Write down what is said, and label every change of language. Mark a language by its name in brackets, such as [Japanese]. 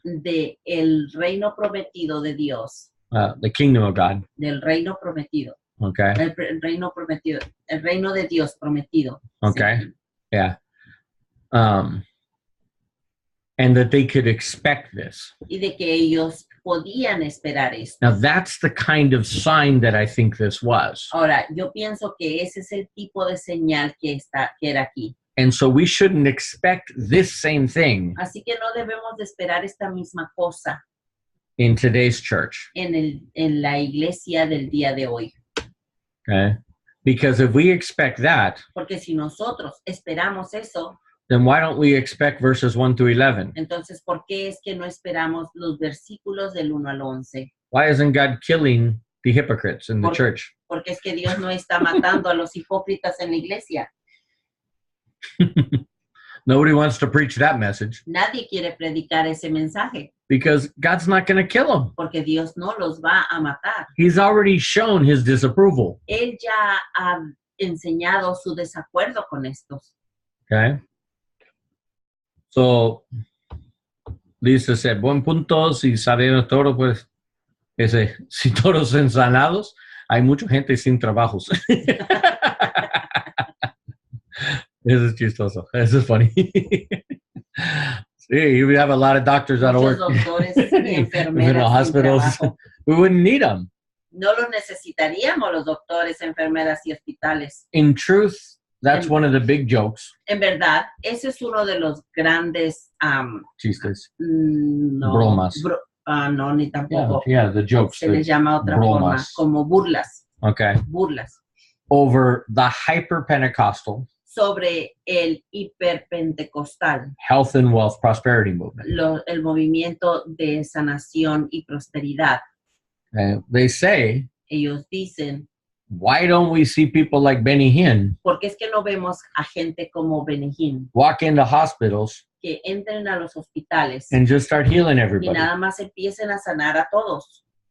[Spanish] de el reino prometido de Dios, [English] the kingdom of God, [Spanish] del reino prometido, [English] okay? [Spanish] el reino prometido, el reino de Dios prometido. [English] Okay. [Spanish] Sí. [English] Yeah. And that they could expect this. [Spanish] Y de que ellos podían esperar esto. [English] Now, that's the kind of sign that I think this was. [Spanish] Ahora, yo pienso que ese es el tipo de señal que era aquí. [English] And so we shouldn't expect this same thing [Spanish] Así que no debemos de esperar esta misma cosa [English] in today's church, [Spanish] en la iglesia del día de hoy. [English] okay? Because if we expect that, [Spanish] Porque si nosotros esperamos eso, [English] then why don't we expect verses 1 through 11? [Spanish] entonces, ¿por qué es que no esperamos los versículos del 1 al 11? [English] Why isn't God killing the hypocrites in the church? [Spanish] Porque es que Dios no está matando a los hipócritas en la iglesia. [English] Nobody wants to preach that message [Spanish] Nadie quiere predicar ese mensaje, [English] because God's not going to kill them. [Spanish] porque Dios no los va a matar. [English] He's already shown his disapproval, [Spanish] Él ya ha enseñado su desacuerdo con estos. [English] okay? So, Lisa said, [Spanish] buen punto, si sabemos todo, pues, si todos son sanados, hay mucha gente sin trabajos. Eso es chistoso. Eso es funny. Sí, [English] we have a lot of doctors out of [Spanish] Muchos [English] work. [Spanish] doctores y [English] In the [Spanish] enfermeras sin [English] hospitals. [Spanish] trabajo. [English] We wouldn't need them. [Spanish] No los necesitaríamos los doctores, enfermeras y hospitales. [English] In truth, that's [Spanish] En- [English] one of the big jokes. [Spanish] En verdad, ese es uno de los grandes Chistes. no, Bromas. No, ni tampoco. [English] Yeah, the jokes. [Spanish] Se les llama otra bromas. forma, como burlas, [English] Okay. [Spanish] burlas, [English] Over the hyper-Pentecostal [Spanish] sobre el hiperpentecostal, [English] health and wealth prosperity movement. [Spanish] el movimiento de sanación y prosperidad. [English] They say, [Spanish] Ellos dicen, [English] why don't we see people like Benny Hinn [Spanish] ¿por qué es que no vemos a gente como Benihín [English] walk into hospitals [Spanish] que entren a los hospitales [English] and just start healing [Spanish] y [English] everybody? [Spanish] nada más empiecen a sanar a todos?